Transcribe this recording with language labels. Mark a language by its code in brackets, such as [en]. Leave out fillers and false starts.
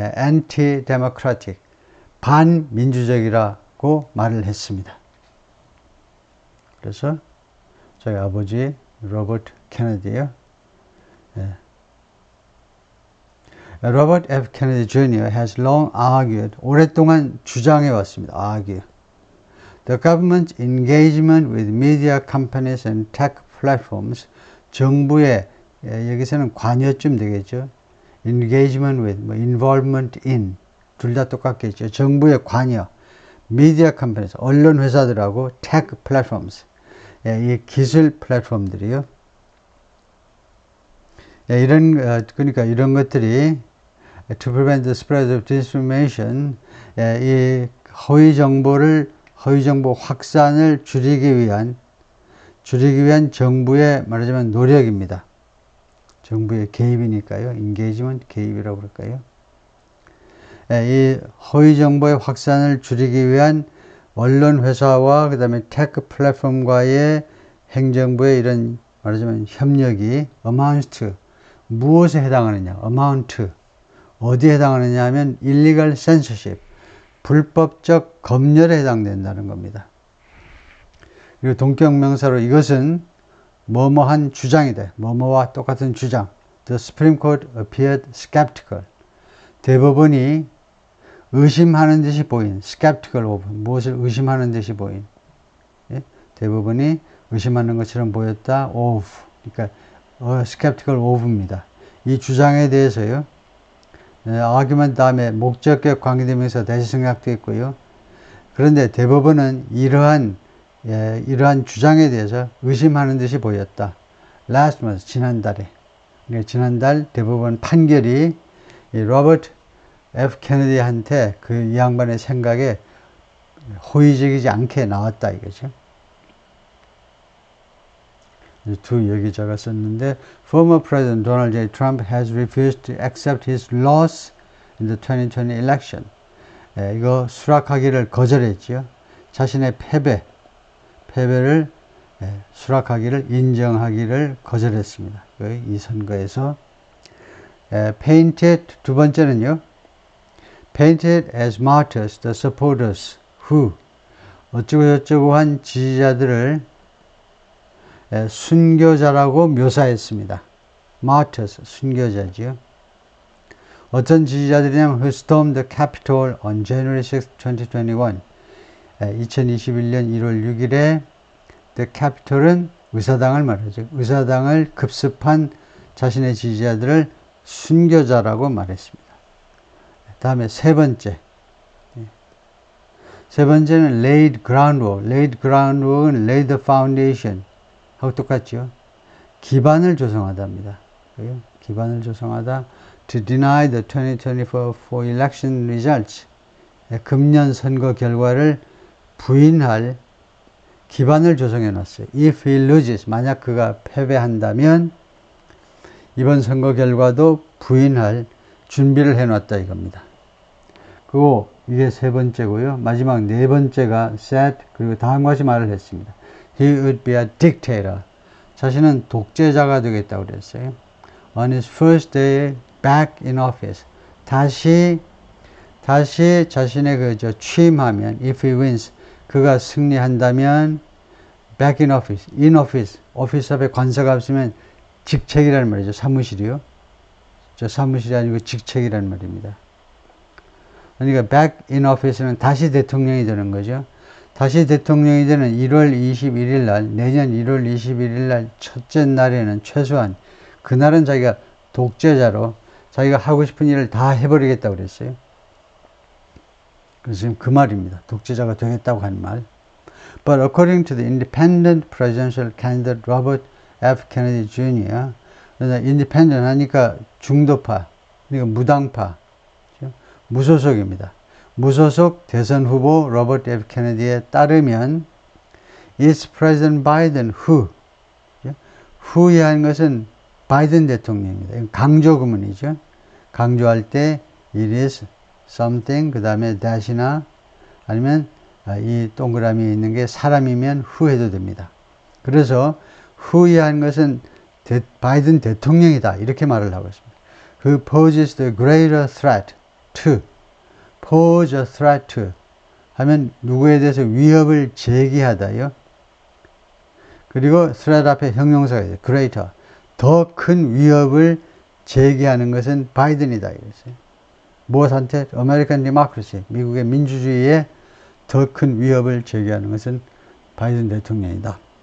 [ko] anti-democratic, 반민주적이라고 말을 했습니다. 그래서 저희 아버지 로버트 케네디요. [en] Robert F. Kennedy Jr. has long argued, [ko] 오랫동안 주장해 왔습니다. [en] argue. The government's engagement with media companies and tech platforms, [ko] 정부의, 여기서는 관여쯤 되겠죠. [en] engagement with, involvement in, [ko] 둘 다 똑같겠죠. 정부의 관여, [en] media companies, [ko] 언론 회사들하고 [en] tech platforms, [ko] 이 기술 플랫폼들이요. 그러니까 이런 것들이 [en] to prevent the spread of disinformation, [ko] 이 허위 정보 확산을 줄이기 위한 정부의 말하자면 노력입니다. 정부의 개입이니까요. engagement, 개입이라고 그럴까요? 이 허위 정보의 확산을 줄이기 위한 언론 회사와 그다음에 테크 플랫폼과의 행정부의 이런 말하자면 협력이 [en] amounts to, [ko] 무엇에 해당하느냐? amount, 어디에 해당하느냐 하면 [en] illegal censorship, [ko] 불법적 검열에 해당된다는 겁니다. 그리고 동격명사로 이것은 뭐뭐한 주장이다. 뭐뭐와 똑같은 주장. [en] The Supreme Court appeared skeptical. [ko] 대법원이 의심하는 듯이 보인, [en] skeptical of, [ko] 무엇을 의심하는 듯이 보인. 예? 대법원이 의심하는 것처럼 보였다. of, 그러니까 skeptical of입니다. 이 주장에 대해서요. argument 다음에 목적격 관계대명사 대시 생략되어 있고요. 그런데 대법원은 이러한 주장에 대해서 의심하는 듯이 보였다. [en] Last month, [ko] 지난달 대법원 판결이 로버트 F. 케네디한테 이 양반의 생각에 호의적이지 않게 나왔다 이거죠. 두 얘기자가 썼는데 [en] former President Donald J. Trump has refused to accept his loss in the 2020 election. [ko] 이거 수락하기를 거절했지요. 자신의 패배를 수락하기를 인정하기를 거절했습니다. 이 선거에서 painted 두 번째는요. [en] painted as martyrs the supporters who [ko] 어쩌고 한 지지자들을 순교자라고 묘사했습니다. [en] martyrs [ko] 순교자지요. 어떤 지지자들이냐면 [en] who stormed the Capitol on January 6, 2021 [ko] 2021년 1월 6일에 [en] the Capitol은 [ko] 의사당을 말하죠. 의사당을 급습한 자신의 지지자들을 순교자라고 말했습니다. 다음에 세 번째는 [en] laid groundwork. [ko] laid groundwork은 [en] lay the foundation [ko] 하고 똑같죠. 기반을 조성하다입니다. 기반을 조성하다. [en] to deny the 2024 election results. [ko] 금년 선거 결과를 부인할 기반을 조성해 놨어요. [en] If he loses, [ko] 만약 그가 패배한다면 이번 선거 결과도 부인할 준비를 해놨다 이겁니다. 그리고 이게 세 번째고요. 마지막 네 번째가 said 그리고 다음과 같이 말을 했습니다. [en] He would be a dictator. [ko] 자신은 독재자가 되겠다고 그랬어요. [en] On his first day back in office. [ko] 다시 자신의 취임하면 [en] if he wins [ko] 그가 승리한다면 [en] back in office [ko] 오피스 앞에 관사가 없으면 직책이라는 말이죠. 사무실이요. 저 사무실이 아니고 직책이라는 말입니다. 그러니까 back in office는 다시 대통령이 되는 거죠. 다시 대통령이 되는 1월 21일 날, 내년 1월 21일 날 첫째 날에는 최소한 그날은 자기가 독재자로 자기가 하고 싶은 일을 다 해버리겠다고 그랬어요. 그래서 지금 그 말입니다. 독재자가 되겠다고 한 말. [en] But according to the independent presidential candidate Robert F. Kennedy Jr. [ko] independent 하니까 중도파, 그러니까 무당파, 무소속입니다. 무소속 대선 후보 로버트 F. 케네디에 따르면 [en] is President Biden who [ko] 에 한 것은 바이든 대통령입니다. 강조 구문이죠. 강조할 때 [en] it is something [ko] 그 다음에 that이나 아니면 이 동그라미 있는 게 사람이면 who 해도 됩니다. 그래서 who에 한 것은 바이든 대통령이다 이렇게 말을 하고 있습니다. [en] Who poses the greater threat to pose a threat to [ko] 하면 누구에 대해서 위협을 제기하다요. 그리고 threat 앞에 형용사가 있어요. greater 더 큰 위협을 제기하는 것은 바이든이다 이랬어요. 무엇한테? [en] American democracy [ko] 미국의 민주주의에 더 큰 위협을 제기하는 것은 바이든 대통령이다.